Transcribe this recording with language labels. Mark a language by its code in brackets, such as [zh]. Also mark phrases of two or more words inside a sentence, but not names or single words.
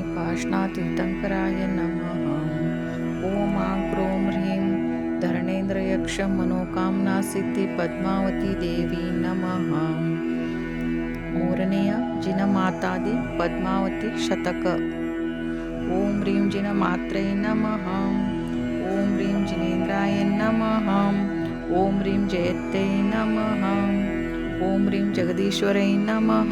[sa] भाषणातीर्थंकराय नमः. ओम क्रों ह्रीं धरणेन्द्रयक्षमनोकामना सिद्धि पद्मावती देवी नमः. [kn] ಮೂರನೆಯ ಜಿನಮಾತಾದಿ ಪದ್ಮಾವತಿ ಶತಕ. [sa] ಓಂ ಹ್ರೀಂ ಜಿನಮಾತ್ರೈ ನಮಃ. ಓಂ ಹ್ರೀಂ ಜಿನೇಂದ್ರಾಯ ನಮಃ. ಓಂ ಹ್ರೀಂ ಜಯತ್ಯೈ ನಮಃ. ಓಂ ಹ್ರೀಂ ಜಗದೀಶ್ವರೈ ನಮಃ.